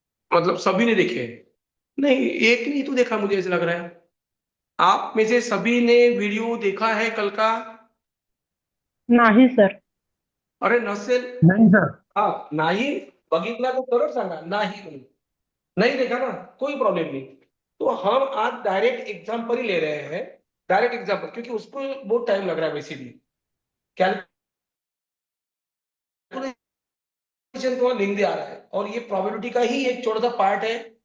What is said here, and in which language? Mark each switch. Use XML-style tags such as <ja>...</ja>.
<hi>मतलब सभी ने देखे हैं? नहीं, एक नहीं तो देखा, मुझे ऐसा लग रहा है। आप में से सभी ने वीडियो देखा है कल का?</hi> <mr>नाही सर. अरे नसेल, नाही सर. हा नाही बघितला तो सरळ सांगा, नाही म्हणून.</mr> <hi>नहीं देखा ना, कोई प्रॉब्लम नहीं। तो हम आज डायरेक्ट एग्जाम्पल ही ले रहे हैं। डायरेक्ट एग्जाम्पल, क्योंकि उसको बहुत टाइम लग रहा है वैसे भी। कैलकुलेशन थोड़ा लेंदी आ रहा है, और ये प्रोबेबिलिटी का ही एक छोटा सा पार्ट है।</hi>